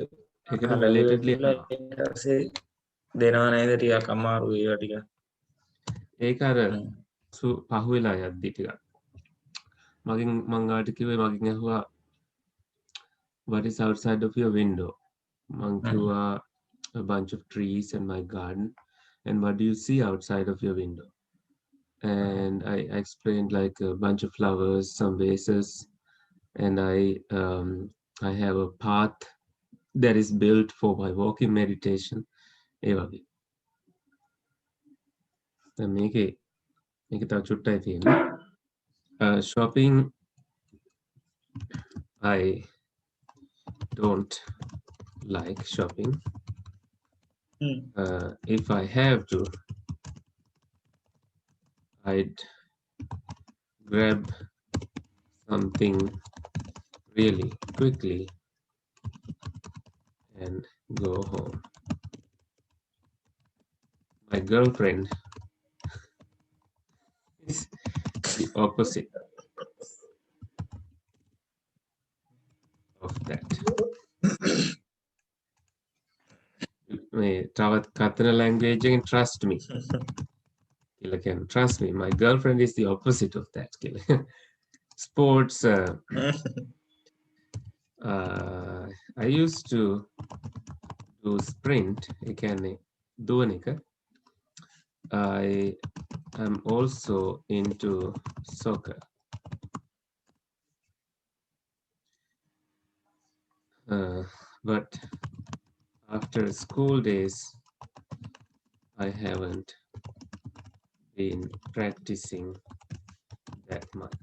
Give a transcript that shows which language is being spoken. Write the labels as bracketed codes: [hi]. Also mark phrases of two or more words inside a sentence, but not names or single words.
[si] ඒකට අහලා [en] relatedly [si] ඉවරලා ඊට පස්සේ දෙනවා නේද ටිකක් අමාරු ඒවා ටික. ඒක අර පහුවෙලා යද්දි ටිකක් මගෙන් මං ආට කිව්වේ මගෙන් ඇහුවා [en] what is outside of your window [si] මං කිව්වා [en] a bunch of trees and my garden and what do you see outside of your window and I explained like a bunch of flowers some vases and I have a path that is built for my walking meditation [si] ඒ වගේ දැන් මේකේ තව චුට්ටයි තියෙන්නේ [en] shopping I don't like shopping. If I have to, I'd grab something really quickly and go home. My girlfriend is the opposite of that. [si] මේ තවත් කතර language එකෙන් [en] trust me [si] කියලා කියන්නේ [en] trust me my girlfriend is the opposite of that [si] කියලා sports [en] I used to do sprint [si] ඒ කියන්නේ දුවන එක [en] I am also into soccer but after school days I haven't been practicing that much.